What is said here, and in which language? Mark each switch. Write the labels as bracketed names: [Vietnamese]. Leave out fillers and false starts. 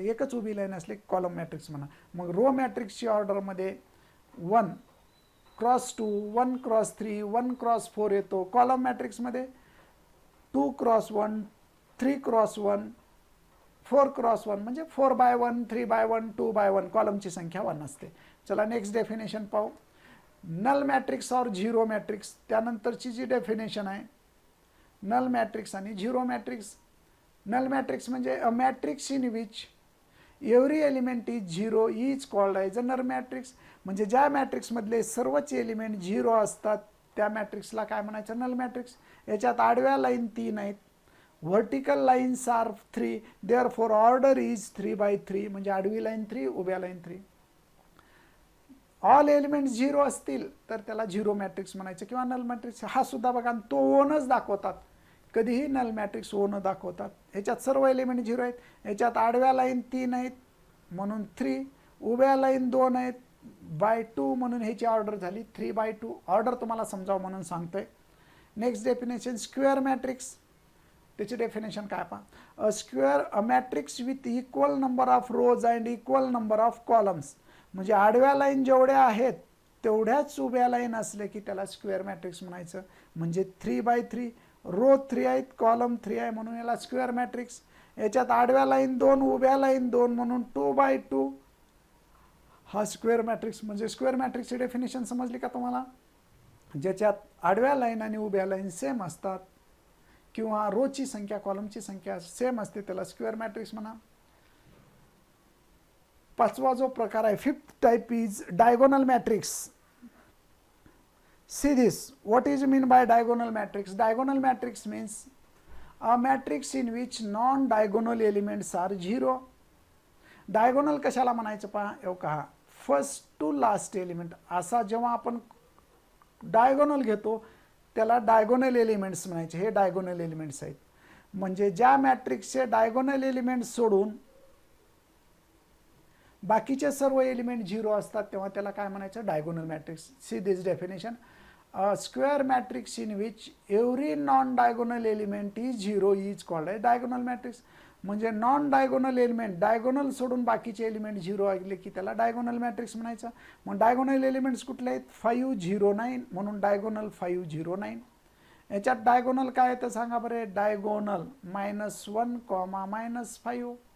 [Marathi] एकच उभी लाईन असले कॉलम मॅट्रिक्स म्हणा. मग रो मॅट्रिक्सची ऑर्डरमध्ये 1x2, 1x3, 1x4 येतो. कॉलम मॅट्रिक्समध्ये 2x1, 3x1, 4x1 म्हणजे 4/1, 3/1, 2/1. कॉलमची संख्या 1 असते. चला नेक्स्ट डेफिनेशन पाहू. नल मॅट्रिक्स और झिरो मॅट्रिक्स. त्यानंतरची जी डेफिनेशन आहे नल मॅट्रिक्स आणि झिरो मॅट्रिक्स. [English] Null matrix म्हणजे a matrix in which every element is zero is called as a null matrix. [Marathi] म्हणजे ज्या मॅट्रिक्समधले सर्वच एलिमेंट झिरो असतात त्या मॅट्रिक्सला काय म्हणायचं, नल मॅट्रिक्स. याच्यात आडव्या लाईन 3 आहेत, [English] vertical lines are 3, therefore order is 3/3, [Marathi] म्हणजे आडवी लाईन 3, उभ्या लाईन 3. ऑल एलिमेंट 0 असतील तर त्याला झिरो मॅट्रिक्स म्हणायचं किंवा नल मॅट्रिक्स. हा सुद्धा बघा, तो ओनच दाखवतात, कधीही नल मॅट्रिक्स ओन दाखवतात. ह्याच्यात सर्व एलिमेंट 0 आहेत. ह्याच्यात आडव्या लाईन 3 आहेत म्हणून 3, उभ्या लाईन 2 आहेत बाय 2 म्हणून ह्याची ऑर्डर झाली 3/2. ऑर्डर तुम्हाला समजावं म्हणून सांगतोय. Next definition, square matrix. त्याची डेफिनेशन काय पहा, [English] A matrix with equal number of rows and equal number of columns. [Marathi] म्हणजे आडव्या लाईन जेवढ्या आहेत तेवढ्याच उभ्या लाईन असले की त्याला स्क्वेअर मॅट्रिक्स म्हणायचं. म्हणजे 3/3, रो 3 आहेत, कॉलम 3 आहे म्हणून याला स्क्वेअर मॅट्रिक्स. याच्यात आडव्या लाईन 2, उभ्या लाईन 2 म्हणून 2/2 हा स्क्वेअर मॅट्रिक्स. म्हणजे स्क्वेअर मॅट्रिक्सची डेफिनेशन समजली का तुम्हाला? ज्याच्यात आडव्या लाईन आणि उभ्या लाईन सेम असतात किंवा रोची संख्या कॉलमची संख्या सेम असते त्याला स्क्वेअर मॅट्रिक्स म्हणा. पाचवा जो प्रकार आहे, [English] Fifth type is diagonal matrix. See this, what is mean by diagonal matrix? Diagonal matrix means a matrix in which non diagonal elements are 0. [Marathi] Diagonal कशाला म्हणायचं पहा, येऊ का, [English] First to last element. [Marathi] असा जेव्हा आपण डायगोनल घेतो त्याला डायगोनल एलिमेंट्स म्हणायचे. हे डायगोनल एलिमेंट्स आहेत. म्हणजे ज्या मॅट्रिक्सचे डायगोनल एलिमेंट्स सोडून बाकीचे सर्व एलिमेंट 0 असतात तेव्हा त्याला काय म्हणायचं, diagonal matrix. [English] See this definition, a square matrix in which every non diagonal element is 0 is called a diagonal matrix. [Marathi] म्हणजे नॉन डायगोनल एलिमेंट, डायगोनल सोडून बाकीचे एलिमेंट 0 आले की त्याला डायगोनल मॅट्रिक्स म्हणायचं. मग डायगोनल एलिमेंट्स कुठले आहेत? 5, 0, 9 म्हणून डायगोनल 5, 0, 9. याच्यात डायगोनल काय येतं सांगा बरे? डायगोनल -1, -5.